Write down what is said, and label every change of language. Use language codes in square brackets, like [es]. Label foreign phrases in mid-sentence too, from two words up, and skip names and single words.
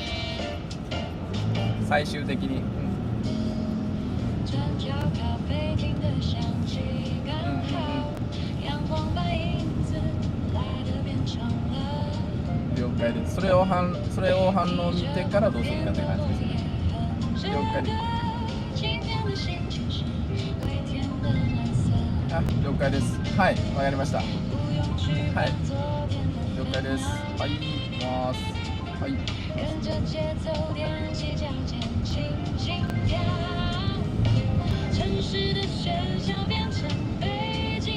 [ja] 最終的に、了解です。それを反応見てからどうするかって感じですね。了解です。あ、了解です。はい、わかりました。はい、了解です。はい、行きます。はい。 [zh] 跟着節奏踮起腳尖輕輕跳，城市的喧囂變成背景